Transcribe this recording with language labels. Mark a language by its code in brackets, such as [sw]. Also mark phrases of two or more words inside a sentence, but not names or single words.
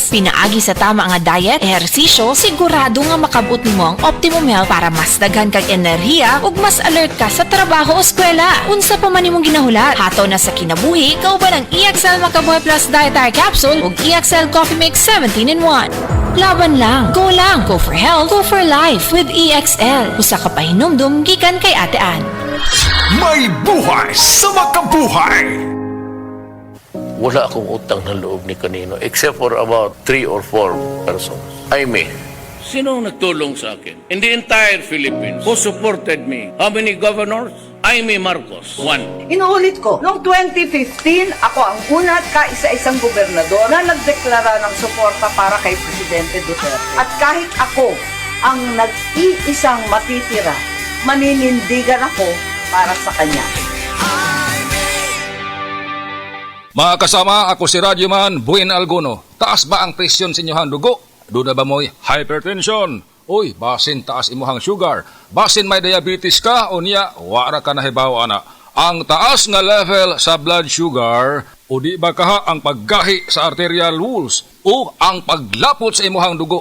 [ceb] Pinaagi sa tama nga diet, ehersisyo, sigurado nga makabot nimo ang [en] optimum health [ceb] para mas daghan kag enerhiya ug mas alert ka sa trabaho o eskwela. Unsa pa man imong ginahulat, hataw na sa kinabuhi kauban ang EXL Makabuhay Plus Dietary Capsule ug EXL Coffee Mix 17-in-1. [tl] Laban lang, [en] go for health, go for life with EXL. [ceb] Usa ka pahinumdum gikan kay Ate Ann. May buhay sa makabuhay! [tl] Wala akong utang na loob ni kanino [en] except for about 3 or 4 persons. [tl] Jaime, sino ang nagtulong sa akin? [en] In the entire Philippines, who supported me? How many governors? Jaime Marcos, 1. [tl] Inuulit ko, noong 2015, ako ang una at kaisa-isang gobernador na nagdeklara ng suporta para kay Presidente Duterte. At kahit ako ang nag-iisang matitira, maninindigan ako para sa kanya. Mga kasama, ako si Radyoman Buin Alguno. [ceb] Taas ba ang presyon sa inyong dugo? Doon na ba mo'y hypertension? Uy, basin taas imuhang sugar. Basin may diabetes ka o niya, wara ka nahibaw ana. Ang taas nga level sa [en] blood sugar [ceb] o di ba kaha ang paggahi sa [en] arterial walls [ceb] o ang paglapot sa imuhang dugo.